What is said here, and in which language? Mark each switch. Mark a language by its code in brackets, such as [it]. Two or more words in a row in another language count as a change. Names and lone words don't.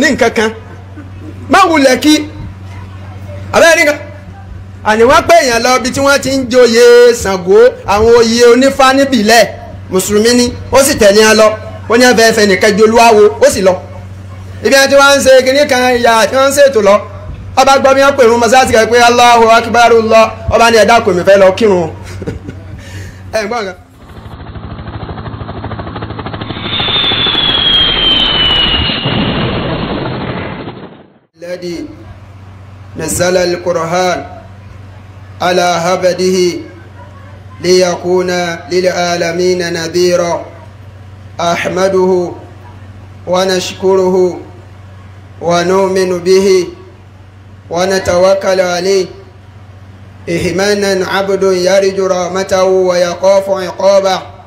[yo] ní nǹkan kan má wulẹ̀ kí abẹ́rẹ́ nìkan àní wọ́n pè èèyàn lọ bí tí wọ́n ti ń joyè Ṣàngó àwọn oyè onífá níbìlẹ̀ mùsùlùmí ni ó sì tẹ̀lé wọn lọ ó ní ẹ̀fẹ̀ ẹ̀fẹ̀ nìkan ju olúwawo ó sì lọ ibi tí wọ́n ń ṣe kinní kan ìyá tí wọ́n ń ṣètò lọ ọba gbọ́ bí wọ́n pè rún mọ́sáàsì kan pé [ar] الله أكبر [yo] lọ ọba ní ẹ̀dá kò mí fẹ́ lọ kírun ẹ̀ ń gbọ́ nǹkan. [ar] الذي نزل القرآن على عبده ليكون للعالمين نذيرا أحمده ونشكره ونؤمن به ونتوكل عليه إيمانا عبد يرجو رحمته ويخاف عقابه